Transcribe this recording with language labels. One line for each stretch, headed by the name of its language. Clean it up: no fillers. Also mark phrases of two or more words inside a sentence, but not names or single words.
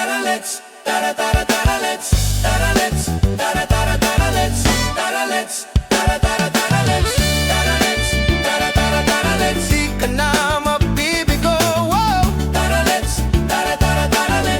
English: let's, da da da da da let's, da da let's, da da da da da let's, da da let's, da da da da da let's, da da let's, da da da da da let's.
Filipino: Di ka na mabibigo,
English: wow. Da da let's, da da da da da let's.